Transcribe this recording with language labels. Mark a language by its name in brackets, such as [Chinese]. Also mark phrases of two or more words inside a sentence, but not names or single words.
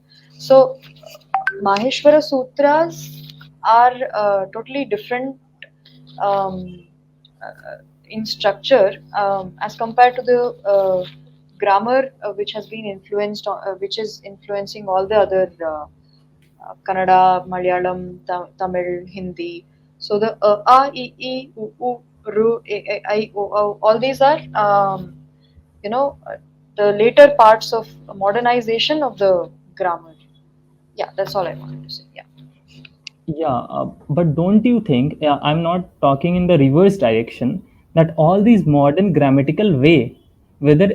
[English] So Maheshwara Sutras are totally different um, in structure as compared to the grammar which has been influenced, which is influencing all the other Kannada, Malayalam, Tamil, Hindi. So the a, e, e, u, u, ru, e, I, o, all these are you know uh, the later parts of modernization of the grammar. Yeah, that's all I wanted to say. Yeah. Yeah, but don't you think, I'm not talking in the reverse direction, that all these modern grammatical way, whether